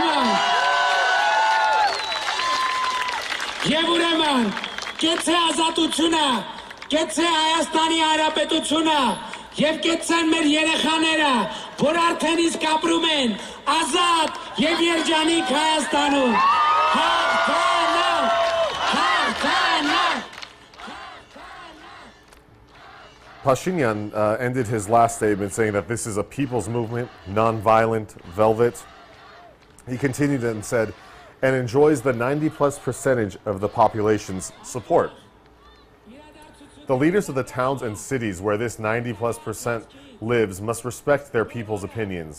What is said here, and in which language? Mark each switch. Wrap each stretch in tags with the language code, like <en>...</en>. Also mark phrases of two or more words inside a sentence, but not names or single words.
<hy>ուրեմն, կեցե ազատությունը, կեցե Հայաստանի Հանրապետությունը եւ կեցեն մեր երեխաները, որ արդեն իսկ ապրում են ազատ եւ երջանիկ Հայաստանում։ Հաղթանակ, հաղթանակ։</hy> <en>Pashinyan ended his last statement saying that this is a people's movement, non-violent, velvet. He continued and said, and enjoys the 90+% of the population's support. The leaders of the towns and cities where this 90+% lives must respect their people's opinions.</en>